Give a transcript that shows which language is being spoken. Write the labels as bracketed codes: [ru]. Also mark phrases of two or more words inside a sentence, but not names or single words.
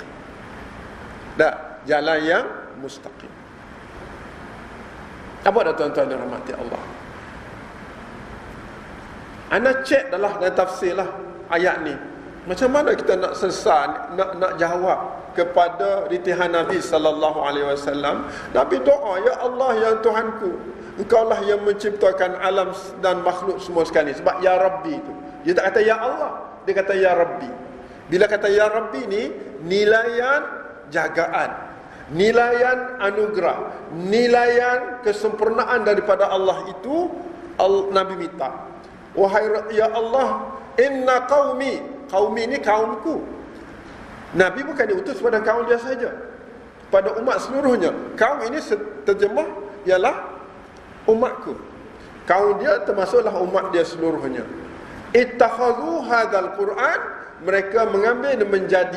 [ms] Jalan yang mustaqim. Apa dah tuan-tuan yang rahmati Allah? Ana cek dalam tafsir lah ayat ni. Macam mana kita nak selesai, nak jawab kepada ritihan Nabi [ar] صلى الله عليه وسلم? [ms] Nabi doa, [ar] يا الله, [ms] ya Tuhanku, Engkaulah yang menciptakan alam dan makhluk semua sekali. Sebab [ar] يا ربي [ms] itu, dia tak kata [ar] يا الله, [ms] dia kata [ar] يا ربي. [ms] Bila kata [ar] يا ربي [ms] ni, nilaian jagaan, nilaian anugerah, nilaian kesempurnaan daripada Allah itu Nabi minta, wahai [ar] يا الله، إن قومي، قومي [ms] ni kaumku. Nabi bukan diutus pada kaum dia saja, pada umat seluruhnya. Kaum ini terjemah ialah umatku. Kaum dia termasuklah umat dia seluruhnya. [ar] اتخذوا هذا القرآن, [ms] mereka mengambil dan menjadi.